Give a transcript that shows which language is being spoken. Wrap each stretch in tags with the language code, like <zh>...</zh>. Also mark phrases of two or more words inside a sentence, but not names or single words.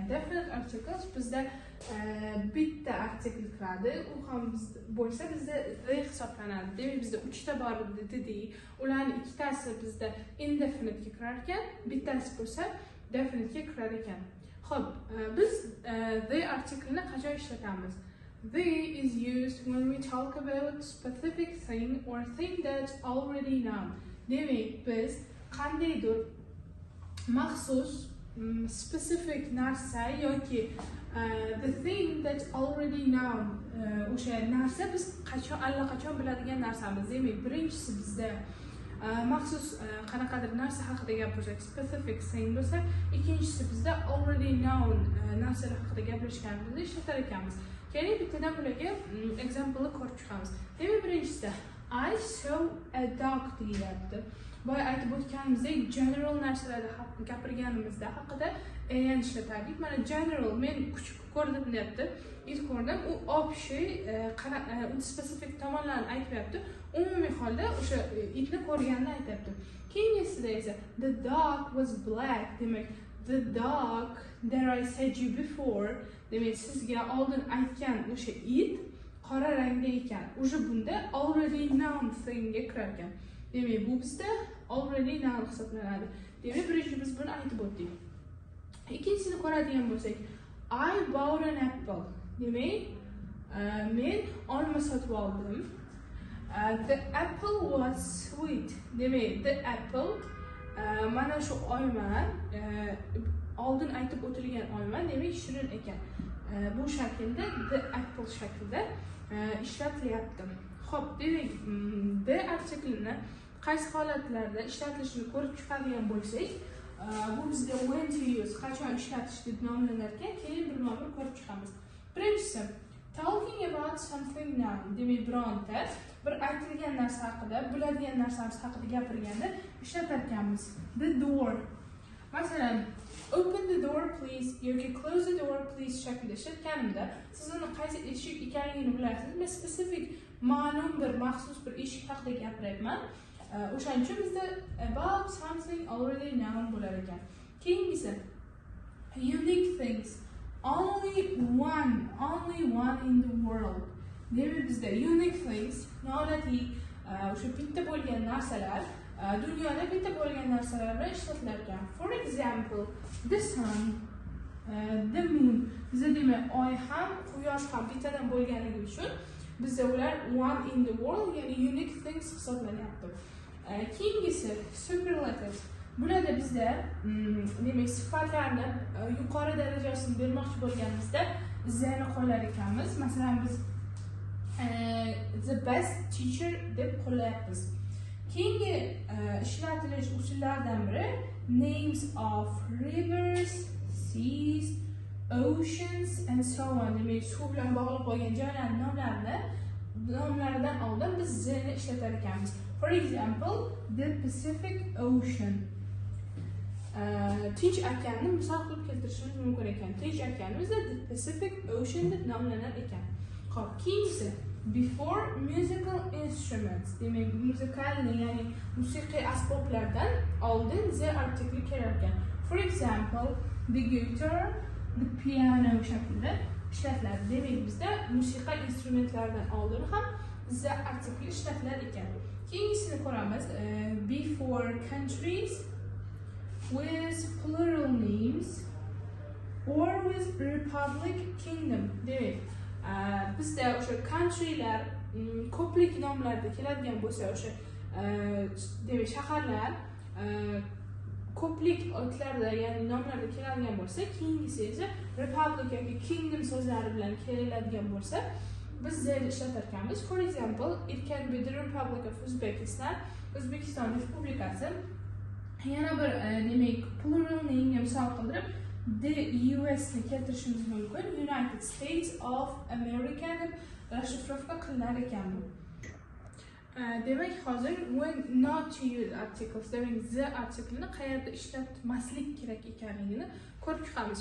<en>Definite articles</en> <uz>bizda bitta artikel kiradi, u ham bo'lsa bizda the hisoblanadi. Demak, bizda 3 ta bor dedik. Ularning ikkitasi bizda indefinite ga kirar ekan, bittasi bo'lsa definite ga kirar ekan. Xo'p, biz the artikelni qachon ishlatamiz?</uz> <en>The is used when we talk about specific thing or thing that's already known.</en> <uz>Demak, biz qandaydir maxsus specific narsa yoki</uz> <en>the thing that's already known</en> <uz>o'sha narsa biz allaqachon biladigan narsamiz. Demak, birinchisi bizda maxsus qanaqadir narsa haqida gapirsak,</uz> <en>specific thing</en> <uz>bo'lsa, ikkinchisi bizda</uz> <en>already known</en> <uz>narsalar haqida gapirishganimizda ishlatar ekanmiz. Keling bittadan bularga example ko'rib chiqamiz. Demak, birinchisi</uz> <en>I saw a dog</en> <uz>deyapti. Boya aytib o'tganimizdek, general narsalarda gapirganimizda haqida en ishlatardik. Mana general men kuchuk ko'rdim deyapti. It ko'rdim, u общий specific tomonlarni aytmayapti. Umumiy holda o'sha itni ko'rganini aytayapti. Keyingisida esa</uz> <en>the dog was black. Demak, the dog that I said you before,</en> <uz>demak sizga oldin aytgan o'sha it qora rangda ekan. O'sha bunda</uz> <en>already known thingga</en> <uz>kirar ekan. Demak, bu bizda</uz> <en>already known</en> <uz>hisoblanadi. Demak, birinchi biz buni aytib o'tdik. Ikkinchisini ko'radigan bo'lsak,</uz> <en>I bought an apple.</en> <uz>Demak, men olma sotib oldim.</uz> <en>The apple was sweet.</en> <uz>Demak,</uz> <en>the apple</en> <uz>mana shu olma oldin aytib o'tilgan olma, demak shirin ekan. Bu shaklda</uz> <en>the apple</en> <uz>shaklida ishlatilyapti. Xo'p, demak, the artiklini qaysi holatlarda ishlatilishini ko'rib chiqadigan bo'lsak, bu bizda</uz> <en>when to use,</en> <uz>qachon ishlatish deb nomlanar ekan. Keyin birma-bir ko'rib chiqamiz. Birinchisi,</uz> <en>talking about something now.</en> <uz>Demak, bironta bir aytilgan narsa haqida, biladigan narsamiz haqida gapirganda ishlatar ekanmiz.</uz> <en>The door.</en> <uz>Masalan,</uz> <en>open the door please</en> <uz>yoki</uz> <en>close the door please</en> <uz>shaklida ishlatganimda, siz uni qaysi eshik ekanligini bilasiz. Men specific ma'lum bir maxsus bir eshik haqida gapiryapman. O'shaning uchun bizda</uz> <en>about something already known</en> <uz>bo'lar ekan.</uz> <en>Keyingisi unique things. Only one in the world.</en> <uz>Demak, bizda</uz> <en>unique things,</en> <uz>noodatiy o'sha bitta bo'lgan narsalar, dunyoda bitta bo'lgan narsalar bilan ishlatilar ekan.</uz> <en>For example, the sun, the moon.</en> <uz>Bizda demak, oy ham, quyosh ham bittadan bo'lganligi uchun bizda ular</uz> <en>one in the world,</en> <uz>ya'ni</uz> <en>unique things</en> <uz>hisoblanyapti. Keyingisi superlatives. Bularda bizda demak sifatlarni yuqori darajasini bermoqchi bo'lganimizda zani qo'llar ekanmiz. Masalan, biz</uz> <en>the best teacher</en> <uz>deb qo'llayapmiz.</uz> <en>Keyingi ishlatilish usullaridan biri names of rivers, seas, oceans and so on.</en> <uz>Demak, suv bilan bog'liq bo'lgan joylarning nomlaridan oldin biz zani ishlatar ekanmiz.</uz> <en>For example, the Pacific Ocean.</en> <uz>Tinch okeanni misol qilib keltirishimiz mumkin ekan. Tinch okeanimizda</uz> <en>the Pacific Ocean</en> <uz>deb nomlanar ekan. Xo'p, keyingisi</uz> <en>before musical instruments.</en> <uz>Demak, musikalni, ya'ni musiqiy asboblardan oldin the artikli kelar ekan.</uz> <en>For example, the guitar, the piano</en> <uz>shaklida ishlatiladi. Demak, bizda musiqa instrumentlardan oldin ham the artikli ishlatilar ekan. Keyingisini ko'ramiz.</uz> <en>Before countries with plural names or with republic kingdom.</en> <uz>Demak, bizda o'sha countrylar ko'plik nomlarida keladigan bo'lsa, o'sha demak shaharlar ko'plik otlarda, ya'ni nomlarda keladigan bo'lsa, keyingisi esa republic yoki kingdom so'zlari bilan keladigan bo'lsa, biz zayl ishlatar ekanmiz.</uz> <en>For example, it can be the Republic of Uzbekistan, O'zbekiston Respublikasi.</en> <uz>Yana bir demak</uz> <en>plural name</en> <uz>misol qildirib the US ni keltirishimiz mumkin. United States of America deb rashifrovka qilinar ekan bu. Demak, hozir</uz> <en>when not to use articles,</en> <uz>demak the artiklini qayerda ishlatmaslik kerak ekanligini ko'rib chiqamiz.</uz>